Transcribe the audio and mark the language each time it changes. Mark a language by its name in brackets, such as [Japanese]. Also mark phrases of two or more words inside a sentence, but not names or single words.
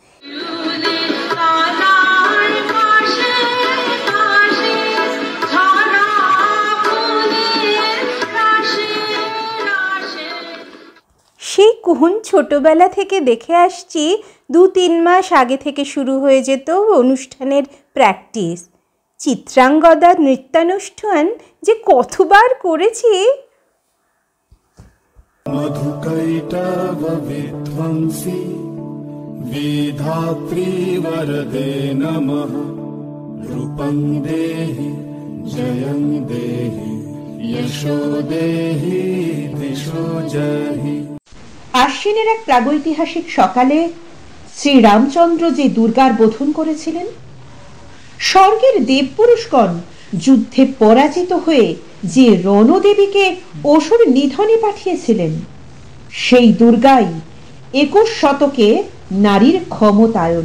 [Bangla] সেই কুহুন ছোটবেলা থেকে দেখে আসছি, 2-3 মাস আগে থেকে শুরু হয়ে যেত অনুষ্ঠানের প্র্যাকটিস। চিত্রাঙ্গদা নৃত্যানুষ্ঠান যে কতবার করেছি। [Sanskrit] मधुकैटव विध्वंसी विधात्री वरदे नमः रूपं देहि जयं देहि यशो देहि दिशो जहि। [Bangla] আশ্বিনের এক প্রাগৈতিহাসিক সকালে শ্রীরামচন্দ্র যে দুর্গার বোধন করেছিলেন, স্বর্গের দেবপুরুষগণ যুদ্ধে পরাজিত হয়ে যে রণদেবীকে অসুর নিধনে পাঠিয়েছিলেন, সেই দুর্গাই 21 শতকে নারীর ক্ষমতায়ন।